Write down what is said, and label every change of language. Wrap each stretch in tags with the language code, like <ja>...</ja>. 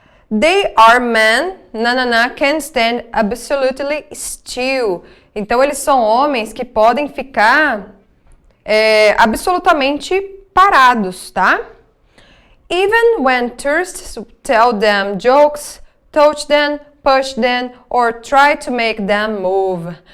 <en>They are men, can stand absolutely still.</en> <pt>Então eles são homens que podem ficar absolutamente parados, tá?</pt> <en>Even when tourists tell them jokes, touch them, push them, or try to make them move.</en>